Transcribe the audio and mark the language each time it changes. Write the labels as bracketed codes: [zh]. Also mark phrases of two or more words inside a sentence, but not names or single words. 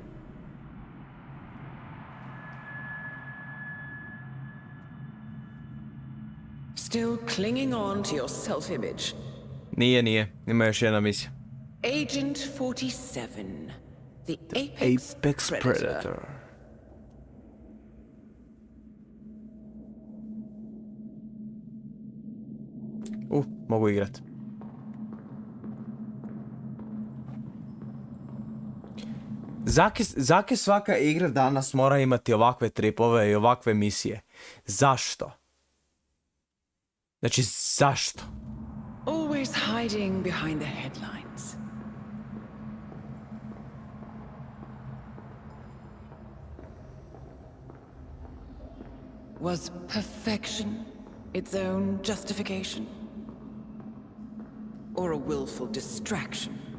[en] Still clinging on to your self-image? [sr] Nije. Ima još jedna misija. [en] Agent 47. The Apex Predator. [sr] Mogu igrat. Zake svaka igra danas mora imati ovakve tripove i ovakve misije. Zašto? Znači, zašto? [en] Always hiding behind the headlines. Was perfection its own justification? Or a willful distraction?